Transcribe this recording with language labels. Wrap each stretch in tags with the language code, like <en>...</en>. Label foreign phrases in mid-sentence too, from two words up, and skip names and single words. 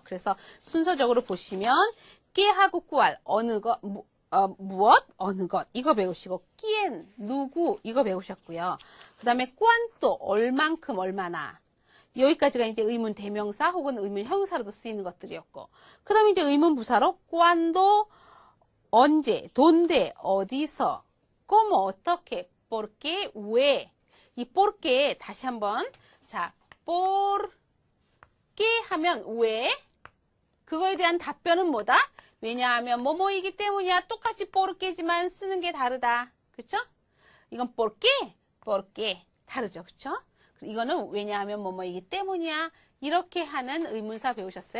<ko>그래서 순서적으로 보시면 깨하고 꾸알 어느 것 무엇 어느 것 이거 배우시고 끼엔 누구 이거 배우셨고요. 그 다음에 꽌또 얼만큼 얼마나 여기까지가 이제 의문 대명사 혹은 의문 형용사로도 쓰이는 것들이었고 그 다음에 이제 의문 부사로 꽌도 언제 돈데 어디서 como 어떻게</ko> <es>por qué</es> <ko>왜 이</ko> <es>por qué</es> <ko>다시 한번 자</ko> <es>por porque</es> <ko>하면 왜? 그거에 대한 답변은 뭐다? 왜냐하면 뭐뭐이기 때문이야. 똑같이 porque지만 쓰는 게 다르다. 그쵸? 이건 porque 다르죠. 그쵸? 이거는 왜냐하면 뭐뭐이기 때문이야. 이렇게 하는 의문사 배우셨어요.</ko>